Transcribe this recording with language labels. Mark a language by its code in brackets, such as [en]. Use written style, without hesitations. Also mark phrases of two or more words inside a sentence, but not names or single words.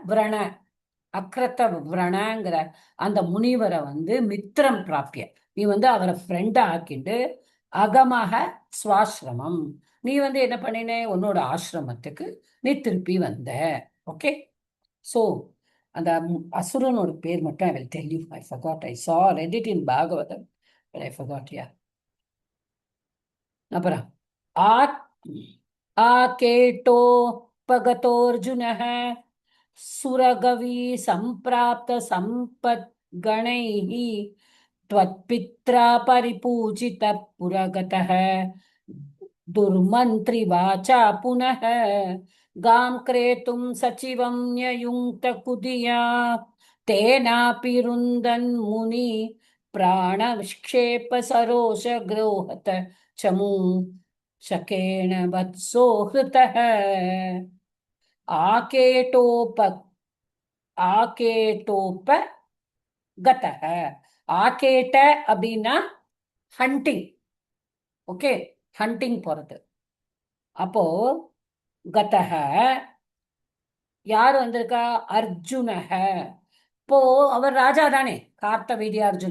[ta] விரணங்கிற அந்த முனிவரை வந்து [sa] मित्रं प्राप्य [ta] நீ வந்து அவரை ஃப்ரெண்டா ஆக்கிட்டு [sa] अगमः स्वाश्रमम् [ta] நீ வந்து என்ன பண்ணின? உன்னோட ஆசிரமத்துக்கு நீ திருப்பி வந்த. [en] okay, so [ta] அந்த அசுரனோட பேர் மட்டும் [en] I will tell you. I forgot. I saw, read it in Bhagavatam, but I forgot. Yeah. [sa] அப்புறம் आकेटोपगतोऽर्जुनः सुरगवी सम्प्राप्त सम्पद्गणैः त्वत्पित्रा परिपूजितः पुरगतः दुर्मन्त्रिवाचा पुनः गां क्रेतुं सचिवं न्ययुङ्क्तकुधिया तेनापि रुन्दन् मुनि प्राणक्षेप सरोषग्रोहत चमू शकेन वत्सो हृतः आकेटोप गतः. [ta] ஆகேட்ட அப்படின்னா ஹண்டிங். ஓகே, ஹண்டிங் போறது. அப்போ கதஹ யார் வந்திருக்கா? அர்ஜுனஹ. இப்போ அவர் ராஜா தானே, கார்த்தவீரிய அர்ஜுனா.